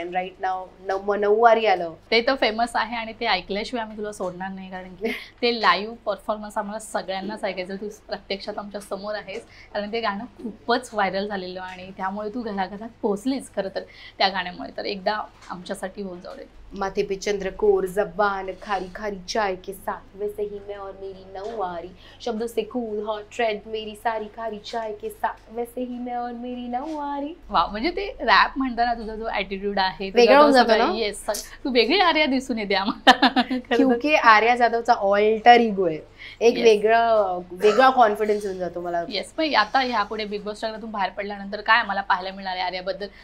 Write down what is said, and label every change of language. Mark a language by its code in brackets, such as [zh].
[mr] आणि राईट नाव नऊवारी आलं, ते तर फेमस आहे आणि ते ऐकल्याशिवाय आम्ही तुला सोडणार नाही, कारण की ते लाईव्ह परफॉर्मन्स आम्हाला सगळ्यांनाच ऐकायचं. तू प्रत्यक्षात आमच्या समोर आहेस, कारण ते गाणं खूपच व्हायरल झालेलं आणि त्यामुळे तू घराघरात पोहोचलीच खरं तर त्या गाण्यामुळे. तर एकदा आमच्यासाठी होऊन जाऊ दे. [hi] माथे पे चंद्रकोर जबान खारी खारी चाय के साथ, वैसे ही मैं और मेरी नौवारी, शब्दों से कूल हॉट ट्रेंड मेरी सारी खारी चाय के साथ, वैसे ही मैं और मेरी नौवारी. [mr] वा, म्हणजे ते रॅप म्हणताना तुझा जो ॲटिट्यूड आहे वेगळा होऊन जातो ना. येस, तू वेगळी आर्या दिसून येते आम्हाला. क्योंकि आर्या जाधवचा ऑल्टर इगो आहे, एक वेगळा कॉन्फिडन्स येऊन जातो मला. येस, पण आता ह्यापुढे बिग बॉस चॅनलतून बाहेर पडल्यानंतर काय आम्हाला पाहायला मिळणार आहे आर्याबद्दल?